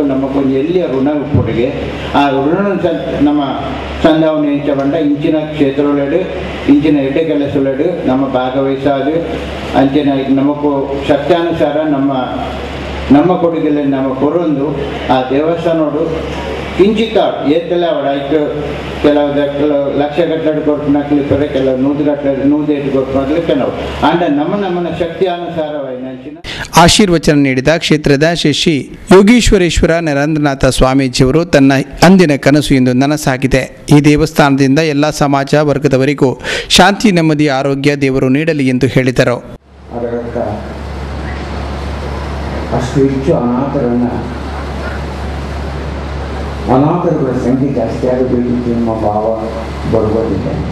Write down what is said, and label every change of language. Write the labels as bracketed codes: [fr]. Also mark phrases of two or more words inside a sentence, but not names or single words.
[tcy] ನಮಗೊಂದು ಎಲ್ಲಿಯ ಋಣ ಉಪ್ಪೊಟ್ಟಿಗೆ ಆ ಋಣ ನಮ್ಮ ಸಂದಾವಣೆ ಹೆಂಚಬಂಡ ಇಂಚಿನ ಕ್ಷೇತ್ರಗಳು ಇಂಚಿನ ಎಡ್ಡೆ ಕೆಲಸಗಳು ನಮ್ಮ ಭಾಗವಹಿಸೋದು ಅಂಚನೆ ನಮಗೂ ಶಕ್ತಾನುಸಾರ ನಮ್ಮ ಕೊಡುಗೆಲ್ಲ ನಮ್ಮ ಕೊರೊಂದು ಆ ದೇವಸ್ಥಾನೋಡು ಕಿಂಚಿತ್ತ ಏತೆಲ್ಲ ಅವಡಾಯ್ತು [kn] ಕೆಲವು ಲಕ್ಷ ಗಟ್ಟಲೆ ಕೊಡ್ಕೊಂಡ್ರೆ ಕೆಲವು 100 ಕೊಡ್ಕೊಂಡ್ರೆ [tcy] ಕೆಲವು ಅಂಡ ನಮ್ಮನ ಶಕ್ತಿ ಅನುಸಾರವಾಗಿ [kn] ಆಶೀರ್ವಚನ ನೀಡಿದ ಕ್ಷೇತ್ರದ ಶ್ರೀ ಯೋಗೀಶ್ವರೇಶ್ವರ ನರೇಂದ್ರನಾಥ ಸ್ವಾಮೀಜಿಯವರು ತನ್ನ ಅಂದಿನ ಕನಸು ಇಂದು ನನಸಾಗಿದೆ. ಈ ದೇವಸ್ಥಾನದಿಂದ ಎಲ್ಲ ಸಮಾಜ ವರ್ಗದವರಿಗೂ ಶಾಂತಿ ನೆಮ್ಮದಿ ಆರೋಗ್ಯ ದೇವರು ನೀಡಲಿ ಎಂದು ಹೇಳಿದರು. ಅಷ್ಟು ಹೆಚ್ಚು ಅನಾಥರುಗಳ ಸಂಖ್ಯೆ ಜಾಸ್ತಿ ಆಗಬೇಕು ಎಂಬ ಭಾವ ಬರುವುದಿಲ್ಲ.